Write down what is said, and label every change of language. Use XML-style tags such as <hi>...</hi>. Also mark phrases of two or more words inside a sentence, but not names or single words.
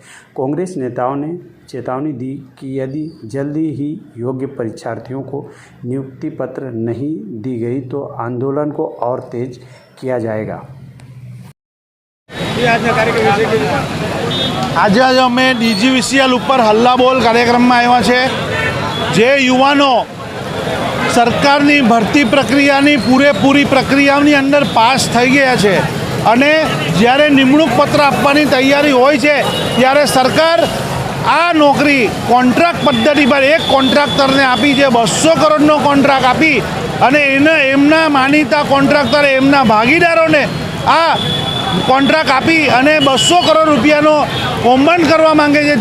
<hi>कांग्रेस नेताओं ने चेतावनी दी कि यदि जल्दी ही योग्य परीक्षार्थियों को नियुक्ति पत्र नहीं दी गई तो आंदोलन को और तेज किया जाएगा।</hi> <gu>આજ અમે ડીજીવીસીએલ પર હલ્લા બોલ કાર્યક્રમ માં આવ્યા છે। જે યુવાનો સરકારની ભરતી પ્રક્રિયાની પૂરેપૂરી પ્રક્રિયાની અંદર પાસ થઈ ગયા છે અને જ્યારે નિમણૂક પત્ર આપવાની તૈયારી હોય છે ત્યારે સરકાર આ નોકરી કૉન્ટ્રાક્ટ પદ્ધતિ પર એક કૉન્ટ્રાક્ટર ને આપી જે 200 કરોડનો કૉન્ટ્રાક્ટ આપી અને એમના માનીતા કૉન્ટ્રાક્ટર એમના ભાગીદારો ને આ કૉન્ટ્રાક્ટ આપી અને 200 કરોડ રૂપિયાનો કૌભાંડ કરવા માંગે છે।</gu>